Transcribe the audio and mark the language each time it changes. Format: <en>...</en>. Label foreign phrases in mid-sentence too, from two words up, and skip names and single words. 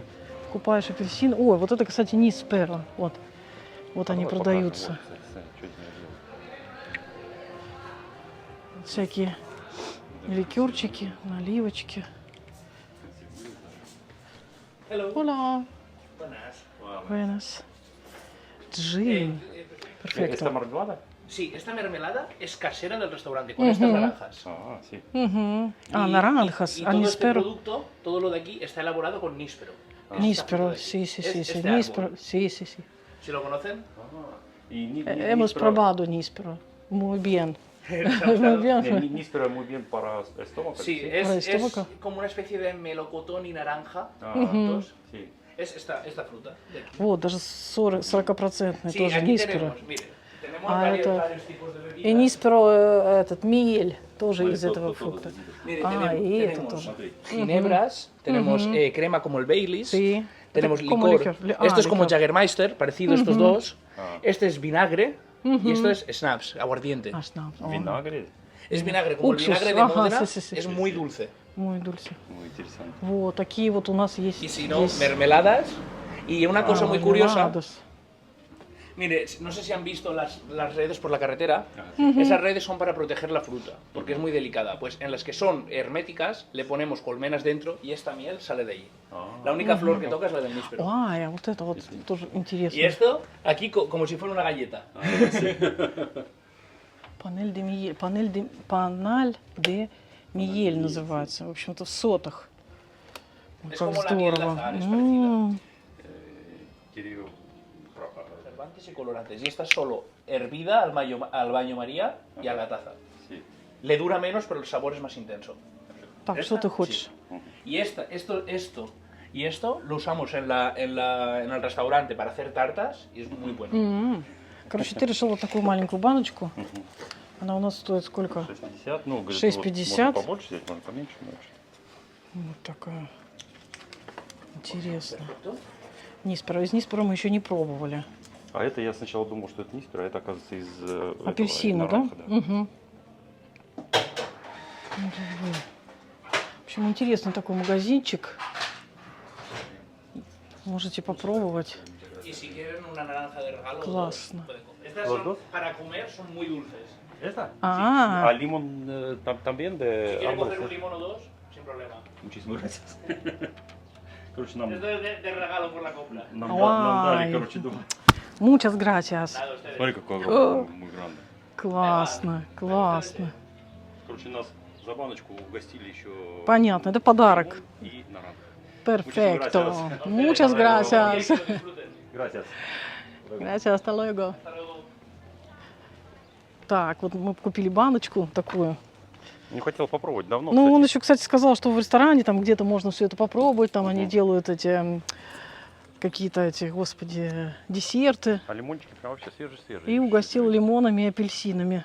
<ru>покупаешь апельсин. Ой, вот это, кстати, Ниспера. Вот. Вот они Давай продаются. покажем. Вот, кстати, что из него делают. Всякие ликерчики, наливочки.</ru> <en>Hello.</en> <es>Hola. Buenas. Buenas. Джин. ¿Esta Perfecto. marmelada? Sí, esta mermelada es casera del restaurante, con estas naranjas. Ah, sí.</es> <ru>Угу. А,</ru> <es>Y- naranjas, y</es> <ru>а</ru> <es>todo este Ниспero. producto, todo lo de aquí, está elaborado con níspero. Es esta Ниспero, fruta de aquí. sí, sí, Es sí, sí. este Ниспero, árbol. sí, sí, sí. ¿Si lo conocen? Y Hemos probado Ниспero. Muy bien. Muy bien. Níspero muy bien para estómago. Sí, Para es estómago. como una especie de melocotón y naranja. Ah, juntos. sí. Es esta fruta de aquí.</es> <ru>Вот, даже 40%</ru> <es>Sí,</es> <ru>тоже</ru> <es>aquí Ниспero. tenemos, mire, tenemos Ah, varios,</es> <ru>это-</ru> <es>varios tipos de bebidas.</es> <ru>И Ниспero, этот, миель, тоже Ну, из это этого тот фрукта.</ru> <es>Mire, Ah, y esto tenemos</es> <ru>тоже. Смотри.</ru> <es>ginebras, tenemos crema como el Baileys. Sí. Tenemos</es> <ru>Это como</ru> <es>licor.</es> <ru>ликер.</ru> <es>Esto es como</es> <ru>ликер.</ru> <es>Jägermeister, parecido a estos dos. Ah. Este es vinagre y esto es snaps, aguardiente.</es> <ru>А, шнапс. О,</ru> <es>Vinagre. Es vinagre, como</es> <ru>Уксус,</ru> <es>el vinagre de ajá, Módena, sí, sí, sí. es muy dulce. Muy dulce. Muy interesante.</es> <ru>Вот, такие вот у нас есть.</ru> <es>Y si no,</es> <ru>есть,</ru> <es>mermeladas. Y una cosa muy curiosa, mermeladas. mire, no sé si han visto las redes por la carretera. Ah, Esas redes son para proteger la fruta, porque es muy delicada. Pues en las que son herméticas, le ponemos colmenas dentro y esta miel sale de allí. Ah. La única flor que toca es la del níspero.</es> <ru>Ай, а вот это вот тоже интересно.</ru> <es>Y esto, aquí como si fuera una galleta. panal de miel. panal de miel</es> <ru>называется. В общем-то, в сотах. Ой,</ru> <es>Es</es> <ru>как</ru> <es>como la miel de</es> <ru>здорово.</ru> <es>azahar, es parecida.</es> <ru>Кирилл.</ru> <es>Conservantes y colorantes. Y esta es solo hervida al baño María y a la taza. Sí. Le dura menos, pero el sabor es más intenso.</es> <ru>Так, что ты хочешь?</ru> <es>Y esto lo usamos en el restaurante para hacer tartas y es muy bueno. М.</es> <ru>Короче, ты решила такую маленькую баночку. Она у нас стоит сколько? 6,50. Ну, говорит, 6,50. Вот, можно побольше взять, можно поменьше. Вот такая. Интересно.</ru> <es>Perfecto.</es> <ru>Ниспера. Из Ниспера мы еще не пробовали. А это я сначала думал, что это Ниспера, а это, оказывается, из этого, Апельсина, из да? наранха, Угу. В общем, интересный такой магазинчик. Можете попробовать.</ru> <es>Y si quieren una naranja de regalo,</es> <ru>Классно.</ru> <es>pueden comer. Estas ¿Los son, dos? para comer son muy dulces. ¿Esta? Ah. Sí. ¿A limón también Si de quieren árbol? coger un limón o dos, sin problema. Muchísimas gracias.</es> <ru>Короче, нам,</ru> <es>Esto es de regalo por la compra.</es> <ru>нам, Ой. нам дали, короче, два.</ru> <es>Muchas gracias. Nada, ustedes.</es> <ru>Смотри, какой огромный,</ru> <es>muy grande.</es> <ru>Классно, классно. Короче, нас за баночку угостили еще Понятно, это подарок. и наранха. Перфекто.</ru> <es>gracias. Muchas gracias. Que lo disfruten. Gracias. Gracias, hasta luego. Hasta luego.</es> <ru>Так, вот мы купили баночку такую. Не хотел попробовать давно, Ну, он кстати. еще, кстати, сказал, что в ресторане там где-то можно все это попробовать. Там они делают эти какие-то эти, господи, десерты. А лимончики прям вообще свежие-свежие. И угостил лимонами и апельсинами.</ru>